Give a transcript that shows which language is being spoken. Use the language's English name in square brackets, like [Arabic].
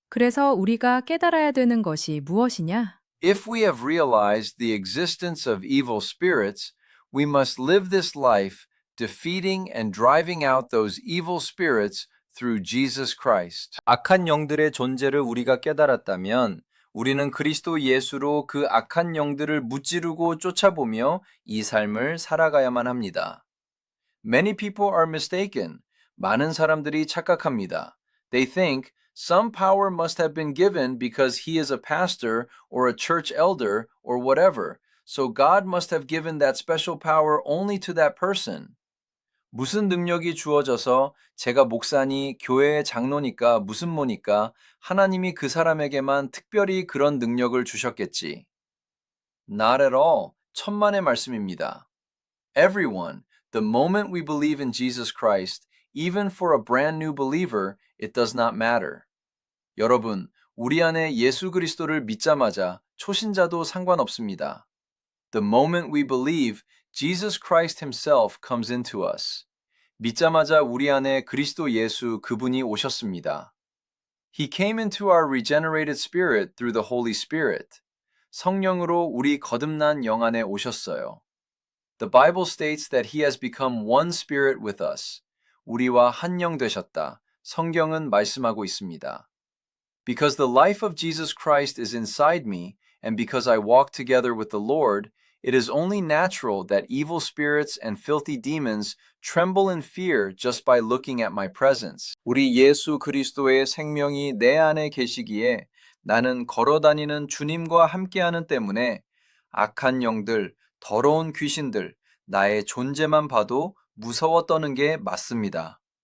[Korean] 그래서 우리가 깨달아야 되는 것이 무엇이냐? [English] If we have realized the existence of evil spirits, we must live this life defeating and driving out those evil spirits through Jesus Christ. [Korean] 악한 영들의 존재를 우리가 깨달았다면 우리는 그리스도 예수로 그 악한 영들을 무찌르고 쫓아보며 이 삶을 살아가야만 합니다. [English] Many people are mistaken. [Korean] 많은 사람들이 착각합니다. [English] They think some power must have been given because he is a pastor or a church elder or whatever. So God must have given that special power only to that person. [Korean] 무슨 능력이 주어져서 제가 목사니 교회의 장로니까 무슨 뭐니까 하나님이 그 사람에게만 특별히 그런 능력을 주셨겠지. [English] Not at all. [Korean] 천만의 말씀입니다. [English] Everyone, the moment we believe in Jesus Christ, even for a brand new believer, it does not matter. [Korean] 여러분, 우리 안에 예수 그리스도를 믿자마자 초신자도 상관없습니다. [English] The moment we believe, Jesus Christ himself comes into us. [Korean] 믿자마자 우리 안에 그리스도 예수 그분이 오셨습니다. [English] He came into our regenerated spirit through the Holy Spirit. [Korean] 성령으로 우리 거듭난 영 안에 오셨어요. [English] The Bible states that he has become one spirit with us. [Korean] 우리와 한 영 되셨다. 성경은 말씀하고 있습니다. [English] Because the life of Jesus Christ is inside me, and because I walk together with the Lord, it is only natural that evil spirits and filthy demons tremble in fear just by looking at my presence. [Korean] 우리 예수 그리스도의 생명이 내 안에 계시기에 나는 걸어다니는 주님과 함께하는 때문에 악한 영들, 더러운 귀신들, 나의 존재만 봐도 무서워 떠는 게 맞습니다.